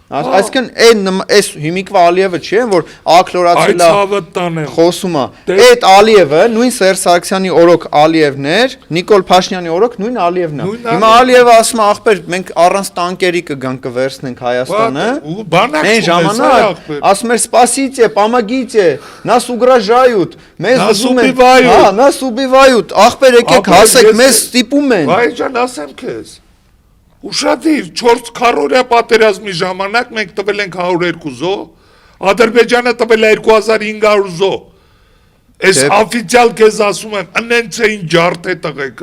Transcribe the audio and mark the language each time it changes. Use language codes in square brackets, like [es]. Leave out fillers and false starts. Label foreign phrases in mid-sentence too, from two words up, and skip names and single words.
[hy] Այսինքն այս հիմիկվա Ալիևը չի են, որ ակլորացել է խոսում է։ Այդ Ալիևը նույն Սերժ Սարգսյանի օրոք Ալիևն էր, Նիկոլ Փաշինյանի օրոք նույն Ալիևն է։ Հիմա Ալիևը ասում է, ախպեր, մենք առանց տանկերի կգանք կվերցնենք Հայաստանը։ Այն ժամանակ ասում էր, [ru] «Спасите, помогите, нас угрожают, [hy] մեզ ուզում են, հա, [ru] нас убивают, [hy] ախպեր եկեք հասեք, մեզ ստիպում են»։ Վայ ջան, ասեմ քեզ։ Ուշադիր 4 քառորյա պատերազմի ժամանակ մենք տվել ենք 102 զո, Ադրբեջանը տվել է 2500 զո։ Այս օֆիցիալ քեզ ասում եմ, ընենց էին ջարդ է տղեկը,